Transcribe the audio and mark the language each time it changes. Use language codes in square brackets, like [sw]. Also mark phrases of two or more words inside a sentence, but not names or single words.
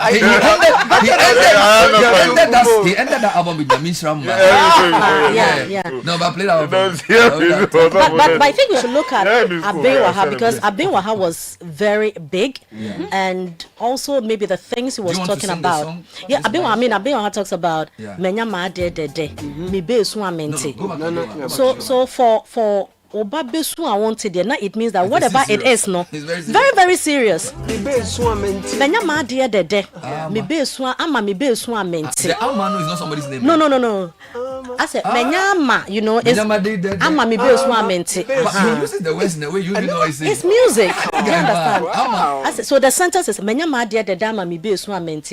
[en] He ended that album with the Mishram. No, but play that album. But I think we should look at Abenwaha because Abenwaha was very big and also maybe the things he was talking about. Abenwaha talks about Menya Ma de mi be su amente. So for Oba besu I wanted there. Now it means that whatever it is, no, very very serious. Menya ma de mi be su ama mi be su amente. The Amano is not somebody's name. No. I said menya ma, you know, it's ama mi be su amente. But you use the words in the way you know it's music. You understand? I said, so the sentence is menya ma de ama mi be su amente.